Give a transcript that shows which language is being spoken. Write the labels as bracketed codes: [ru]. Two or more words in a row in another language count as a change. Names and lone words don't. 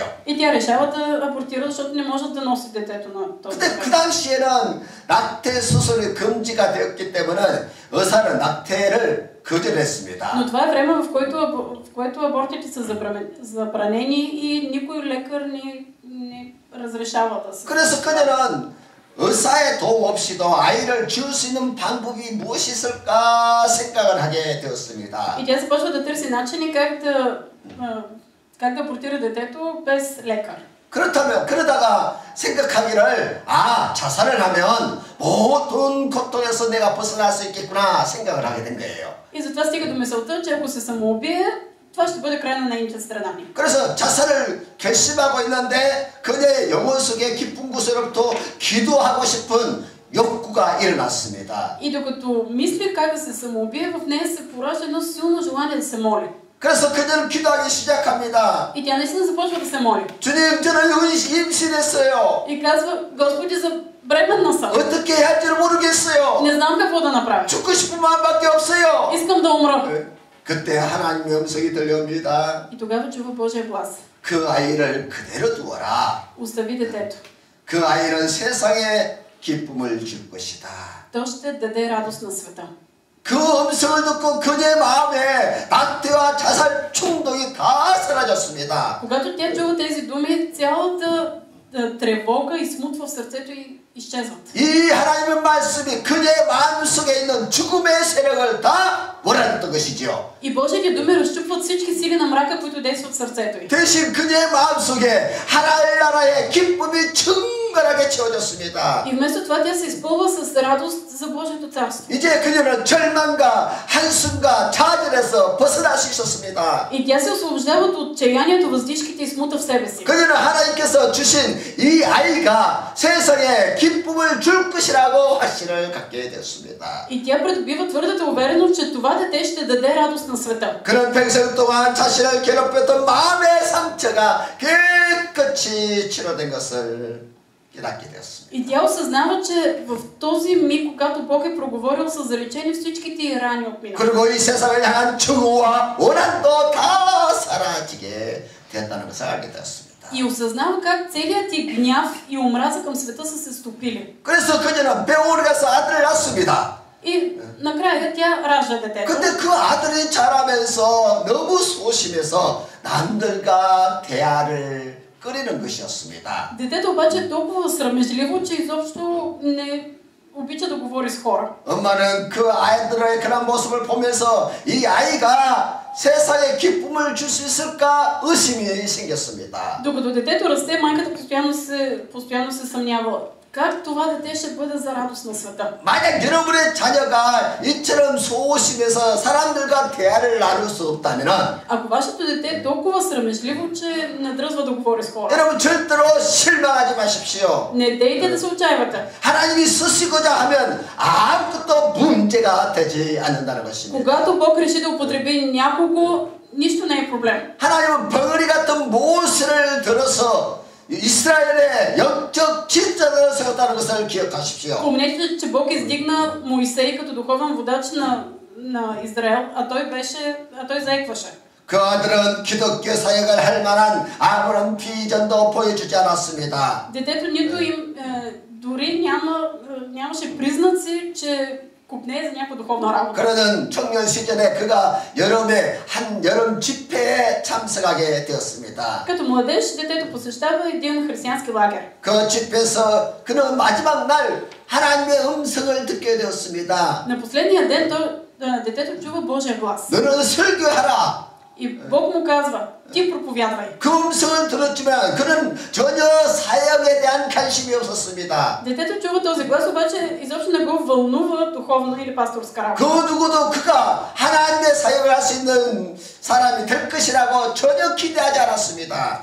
[bg] И тя решава да абортира, защото не може да носи детето на този [ko] 근데 그 당시에는 낙태 수술이 금지가 되었기 때문에 의사는 낙태를 거절했습니다. [bg] Но това е време, в което абортите са забранени и никой лекар не разрешава да се. [ko] 그래서 그녀는 의사의 도움 없이도 아이를 지을 수 있는 방법이 무엇이 있을까 생각을 하게 되었습니다. [bg] И тя започва да търси начини как да абортира детето без лекар. [ko] 그러다가 생각하기를 자살을 하면 모든 고통에서 내가 벗어날 수 있겠구나 생각을 하게 된 거예요. [bg] И затова стига до мисълта, че ако се самоубие, това ще бъде край на нейните страдания. [ko] 그래서 자살을 결심하고 있는데 그녀의 영혼 속에 깊은 곳으로부터 기도하고 싶은 욕구가 일어났습니다. [bg] И докато мисли как да се самоубие, в нея се поражда едно силно желание да се моли. [ko] 그래서 그녀는 기도하기 시작합니다. [bg] И тя наистина започва да се моли. [ko] 주님, 저는 임신했어요. [bg] И казва, Господи, забременна съм. [ko] 어떻게 해야 할지를 모르겠어요. [bg] Не знам какво да направя. [ko] 죽고 싶은 마음밖에 없어요. [bg] Искам да умра. [ko] 그때 하나님의 음성이 들려옵니다. [bg] И тогава чува Божия глас. [ko] 그 아이를 그대로 두어라. [bg] Остави детето. [ko] 그 아이는 세상에 기쁨을 줄 것이다. [bg] То ще даде радост на света. [ko] 그 음성을 듣고 그녀의 마음에 낙태와 자살 충동이 다 사라졌습니다. [bg] Когато тя чува тези думи, цялата тревога и смут в сърцето й изчезват. [ko] 이 하나님의 말씀이 그녀의 마음속에 있는 죽음의 세력을 다 몰아냈던 것이죠. [bg] И Божиите думи разчупват всички сили на мрака, които действат в сърцето й. [ko] 대신 그녀의 마음속에 하나님 나라의 기쁨이 충만하게 채워졌습니다. [bg] И вместо това тя се изпълва с радост за Божието царство. [ko] 이제 그녀는 절망과 한숨과 좌절에서 벗어날 수 있었습니다. [bg] И тя се освобождава от отчаянието, въздишките и смута в себе си. [ko] 그녀는 하나님께서 주신 이 아이가 세상에 기쁨을 줄 것이라고 확신을 갖게 되었습니다. [bg] И тя придобива твърдата увереност, че това дете ще даде радост на света. [ko] 그는 평생 동안 자신을 괴롭혔던 마음의 상처가 깨끗이 치료된 것을 깨닫게 되었습니다. [bg] И тя осъзнава, че в този миг, когато Бог е проговорил, са залечени всичките й рани от миналото. [ko] 그리고 이 세상을 향한 증오와 원한도 다 사라지게 되었다는 것을 알게 되었습니다. [bg] И осъзнава как целият ти гняв и омраза към света са се стопили. [ko] 그래서 그녀는 병원에 가서 아들을 낳습니다. [bg] И накрая тя ражда детето. [ko] 근데 그 아들이 자라면서 너무 소심해서 남들과 대화를 꺼리는 것이었습니다. [bg] Детето обаче е толкова срамежливо, че изобщо не обича да говори с хора. [ko] 엄마는 그 아이들의 그런 모습을 보면서 이 아이가 세상에 기쁨을 줄 수 있을까 의심이 생겼습니다. [bg] Докато детето расте, майката постоянно се съмнява. Как това дете ще бъде за радост на света? [ko] 만약 여러분의 자녀가 이처럼 소심해서 사람들과 대화를 나눌 수 없다면 [bg] Ако вашето дете е толкова срамежливо, че не дръзва да говори с хора, [ko] 여러분 절대로 실망하지 마십시오. [bg] не дейте да се отчаивате. [ko] 하나님이 쓰시고자 하면 아무것도 문제가 되지 않는다는 것입니다. [bg] Когато Бог реши да употреби някого, нищо не е проблем. [ko] 하나님은 벙어리 같은 모세를 들어서 이스라엘의 영적 지도자를 세웠다는 것을 기억하십시오. [bg] Помнете, че Бог издигна Моисей като духовен водач на Израел, а той заекваше. [ko] 그 아들은 기독교 사역을 할 만한 아무런 비전도 보여주지 않았습니다. [bg] Детето нито им дори нямаше признаци, че купне за някаква духовна работа. [ko] 그러는 청년 시절에 그가 한 여름 집회에 참석하게 되었습니다. [bg] Като младеж, детето посещава един християнски лагер. [ko] 그 집회에서 그는 마지막 날 하나님의 음성을 듣게 되었습니다. [bg] На последния ден детето чува Божия глас. [ko] 너는 설교하라. [bg] И Бог му казва, ти проповядвай. [ko] 그 음성은 들었지만 그는 전혀 사역에 대한 관심이 없었습니다. [bg] Детето чува този глас, обаче изобщо не го вълнува духовна или пасторска [ko] 그 [bg] работа. [ko] 누구도 그가 하나님의 사역을 할 수 있는 사람이 될 것이라고 전혀 기대하지 않았습니다.